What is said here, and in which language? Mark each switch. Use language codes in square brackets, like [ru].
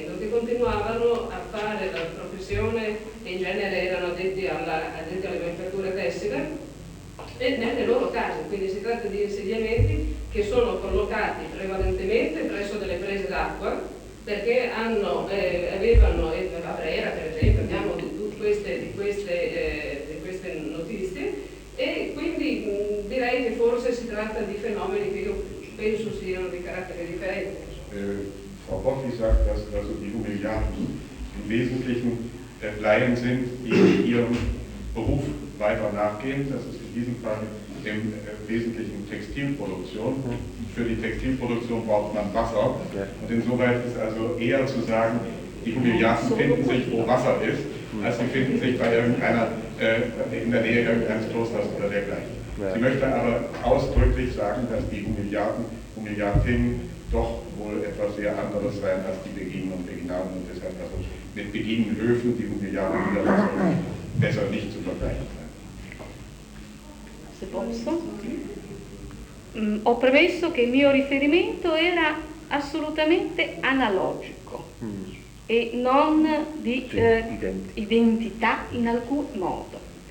[it] continuavano a fare la professione, in genere erano addetti alle manifatture tessile, e nelle loro case, quindi si tratta di insediamenti che sono collocati prevalentemente presso delle prese d'acqua, perché avevano, e Vabrera per esempio, abbiamo di queste notizie, e quindi direi che forse si tratta di fenomeni che io penso siano di carattere differente. [de] Frau Boffi sagt, dass also die Humiliatus im Wesentlichen Laien sind, die ihrem Beruf weiter nachgehen. Das ist in diesem Fall im Wesentlichen Textilproduktion. Für die Textilproduktion braucht man Wasser. Und insoweit ist also eher zu sagen, die Humiliatus finden sich, wo Wasser ist, als sie finden sich bei irgendeiner, in der Nähe irgendeines Klosters oder dergleichen. Sie möchte aber ausdrücklich sagen, dass die Humiliatinnen doch wohl etwas sehr anderes sein als die Beginen und Beginnen, und deshalb also mit Beginen Höfen, die Humiliaten wieder besser nicht zu vergleichen sein. [it] Se posso? Ho premesso che il mio riferimento era assolutamente analogico e non di identità in alcun modo.